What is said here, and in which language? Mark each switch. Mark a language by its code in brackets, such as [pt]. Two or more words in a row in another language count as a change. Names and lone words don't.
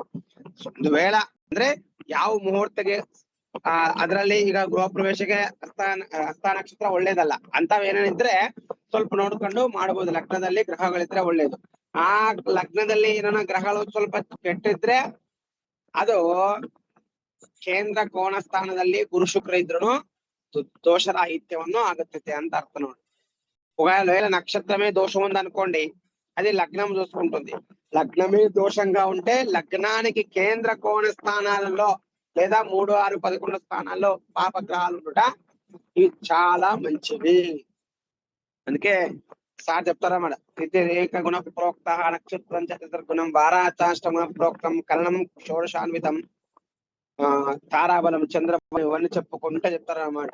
[kn] ಒಂದು ವೇಳ ಅಂದ್ರೆ ಯಾವ ಮುಹೂರ್ತಕ್ಕೆ ಅದ್ರಲ್ಲಿ ಈಗ ಗೃಹ ಪ್ರವೇಶಕ್ಕೆ ಹಸ್ತ ನಕ್ಷತ್ರ ಒಳ್ಳೇದಲ್ಲ ಅಂತವೇನಿದ್ರೆ ಸ್ವಲ್ಪ ನೋಡ್ಕೊಂಡು ಮಾಡಬಹುದು. ಲಗ್ನದಲ್ಲಿ ಗ್ರಹಗಳಿದ್ರೆ ಒಳ್ಳೇದು. ಆ ಲಗ್ನದಲ್ಲಿ ಏನೋ ಗ್ರಹಗಳು ಸ್ವಲ್ಪ ಕೆಟ್ಟಿದ್ರೆ ಅದು ಕೇಂದ್ರ ಕೋಣ ಸ್ಥಾನದಲ್ಲಿ ಗುರು ಶುಕ್ರ ಇದ್ರು దోషరాహిత్యವನ್ನು ఆగుతుంది ಅಂತ అర్థ ನೋಡಿ. [te] ఒకవేళ నక్షత్రమే దోషం ఉంది అనుకోండి, అది లగ్నం చూసుకుంటుంది. లగ్నమే దోషంగా ఉంటే లగ్నానికి కేంద్ర కోణ స్థానాలలో లేదా 3, 6, 11 స్థానాల్లో పాపగ్రహాలు ఉండట ఇవి చాలా మంచివి. అందుకే సార్ చెప్తారన్నమాట, [sa] రేఖ గుణ ప్రోక్త నక్షత్రం చతుర్ గుణం వారాచాష్టమ ప్రోక్తం కరణం షోడశాన్వితం [te] తారాబలం చంద్రబలం ఇవన్నీ చెప్పుకుంటే చెప్తారన్నమాట.